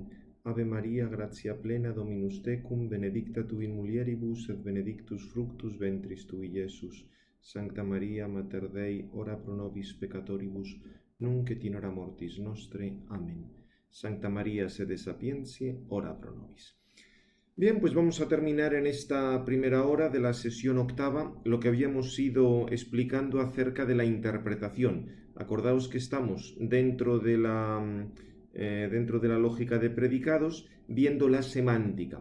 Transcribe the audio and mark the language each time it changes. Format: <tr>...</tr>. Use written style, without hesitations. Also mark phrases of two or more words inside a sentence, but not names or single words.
<la>Ave Maria, gratia plena, Dominus tecum, benedicta tu in mulieribus, et benedictus fructus ventris tui, Iesus. Sancta Maria, Mater Dei, ora pro nobis peccatoribus, nunc et in hora mortis nostre. Amen. Sancta Maria, sede sapientiae, ora pro nobis.</la> <es>Bien, pues vamos a terminar en esta primera hora de la sesión octava lo que habíamos ido explicando acerca de la interpretación. Acordaos que estamos dentro de la lógica de predicados, viendo la semántica.</es>